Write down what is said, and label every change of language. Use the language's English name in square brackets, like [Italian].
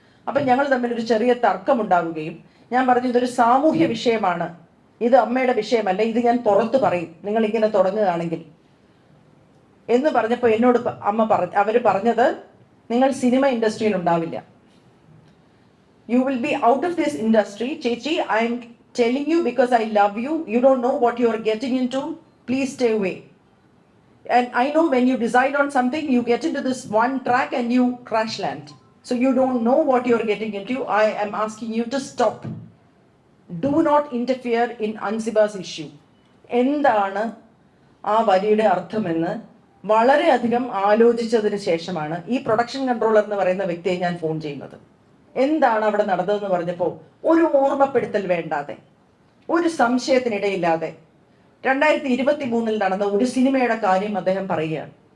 [Malayalam] അപ്പൊ ഞങ്ങൾ തമ്മിൽ ഒരു ചെറിയ തർക്കം ഉണ്ടാവുകയും ഞാൻ പറഞ്ഞു, ഇതൊരു സാമൂഹ്യ വിഷയമാണ്, ഇത് അമ്മയുടെ വിഷയമല്ല, ഇത് ഞാൻ പുറത്ത് പറയും നിങ്ങൾ ഇങ്ങനെ തുടങ്ങുകയാണെങ്കിൽ എന്ന് പറഞ്ഞപ്പോൾ എന്നോട് അവര് പറഞ്ഞത്, നിങ്ങൾ സിനിമ ഇൻഡസ്ട്രിയിൽ ഉണ്ടാവില്ല, [English] You will be out of this industry. ചേച്ചി, I'm telling you because I love you. You don't know what you are getting into. Please stay away. And I know when you decide on something, you get into this one track and you crash land. So you don't know what you are getting into. I am asking you to stop. Do not interfere in Ansiba's issue. [Malayalam] എന്താണ് ആ വരിയുടെ അർത്ഥമെന്ന് വളരെയധികം ആലോചിച്ചതിന് ശേഷമാണ് ഈ production controller എന്ന് പറയുന്ന വ്യക്തിയെ ഞാൻ ഫോൺ ചെയ്യുന്നത്. എന്താണ് അവിടെ നടന്നതെന്ന് പറഞ്ഞപ്പോൾ ഒരു ഓർമ്മപ്പെടുത്തൽ വേണ്ടാതെ, ഒരു സംശയത്തിനിടയില്ലാതെ 2023 നടന്ന ഒരു സിനിമയുടെ കാര്യം അദ്ദേഹം പറയുകയാണ്.